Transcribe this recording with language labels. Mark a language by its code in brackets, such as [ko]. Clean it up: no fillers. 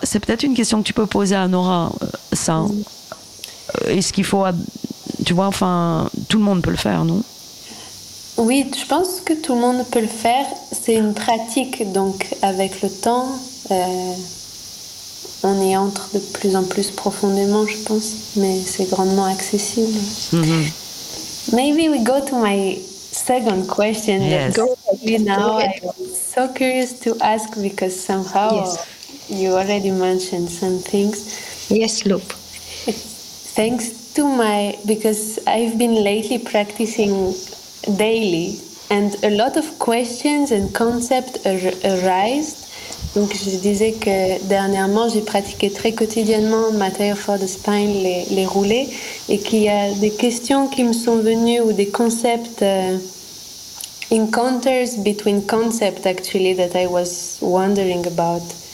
[fr] C'est peut-être une question que tu peux poser à Nora. Ça. Est-ce qu'il faut, tu vois, enfin, tout le monde peut le faire, non? Oui, je pense que tout le monde peut le faire. C'est une pratique, donc avec le temps. On y entre de plus en plus profondément, je pense, mais c'est grandement accessible. Mm-hmm. [en] Maybe we go to my second question. Yes. Go now. I'm so curious to ask because somehow you already mentioned some things. Yes, Loop. Thanks to my, because I've been lately practicing daily, and a lot of questions and concepts arise. [fr] Donc, je disais que dernièrement, j'ai pratiqué très quotidiennement Material for the Spine, les roulés, et qu'il y a des questions qui me sont venues ou des concepts, [en] encounters between concepts, actually, that I was wondering about.